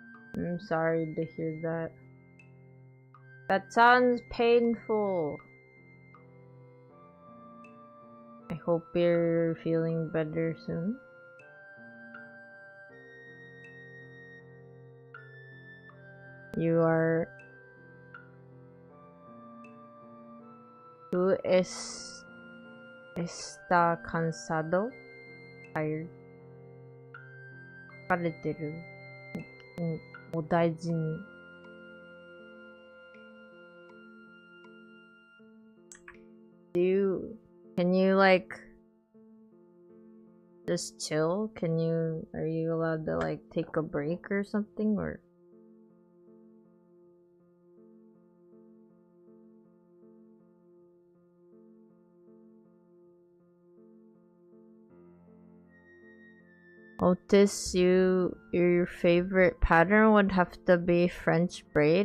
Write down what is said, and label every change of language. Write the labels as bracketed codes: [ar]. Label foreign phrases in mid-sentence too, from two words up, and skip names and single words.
[en] I'm sorry to hear that. That sounds painful. I hope you're feeling better soon. You are... [es] ¿Tú está cansado? [en] Tired. [ja] 疲れてる。 [en] お大事に。Can you like just chill? Are you allowed to like take a break or something, or? Otis, your favorite pattern would have to be French braid.